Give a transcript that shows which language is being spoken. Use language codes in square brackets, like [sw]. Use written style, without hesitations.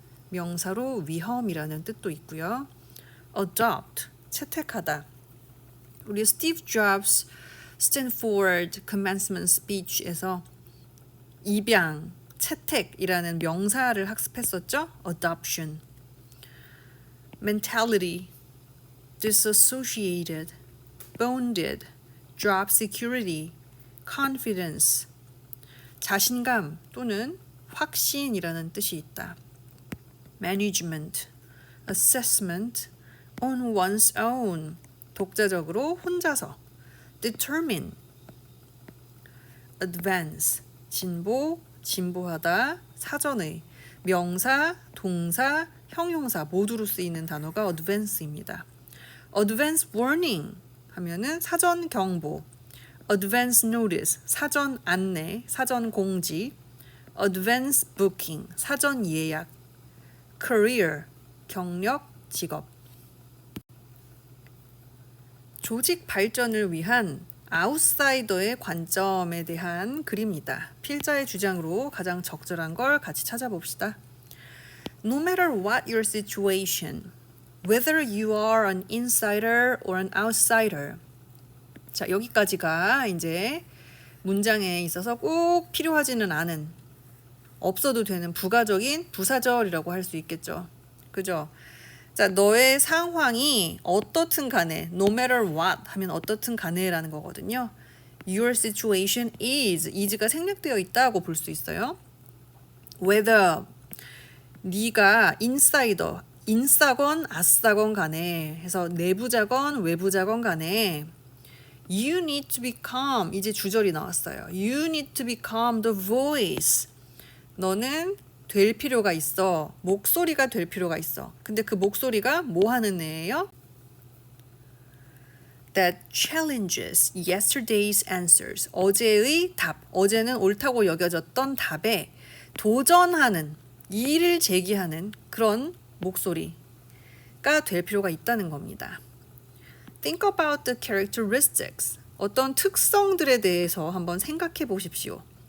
[ko] 명사로 위험이라는 뜻도 있고요. adopt, 채택하다. 우리 스티브 잡스 스탠포드 commencement speech에서 입양, 채택이라는 명사를 학습했었죠. adoption. [en] mentality, disassociated, bonded, job security, confidence. [ko] 자신감 또는 확신이라는 뜻이 있다. [en] management, assessment, on one's own, [ko] 독자적으로 혼자서. determine, advance, 진보, 진보하다, 사전의. 명사, 동사, 형용사 모두로 쓰이는 단어가 advance입니다. advance warning 하면은 사전 경보, advance notice, 사전 안내, 사전 공지, advance booking, 사전 예약, career, 경력, 직업. 조직 발전을 위한 아웃사이더의 관점에 대한 글입니다. 필자의 주장으로 가장 적절한 걸 같이 찾아봅시다. [en] No matter what your situation, whether you are an insider or an outsider. [ko] 자, 여기까지가 이제 문장에 있어서 꼭 필요하지는 않은, 없어도 되는 부가적인 부사절이라고 할 수 있겠죠. 그죠? 자, 너의 상황이 어떻든 간에, [en] no matter what [ko] 하면 어떻든 간에라는 거거든요. [en] Your situation is [ko] 가 생략되어 있다고 볼 수 있어요. whether 네가 인사이더, 인싸건 아싸건 간에 해서 내부자건 외부자건 간에 [en] you need to become, [ko] 이제 주절이 나왔어요. [en] You need to become the voice. [ko] 너는 될 필요가 있어. 목소리가 될 필요가 있어. 근데 그 목소리가 뭐 하는 애예요? [en] That challenges yesterday's answers. [ko] 어제의 답, 어제는 옳다고 여겨졌던 답에 도전하는, 이의를 제기하는 그런 목소리가 될 필요가 있다는 겁니다. [en] Think about the characteristics. [ko] 어떤 특성들에 대해서 한번 생각해 보십시오.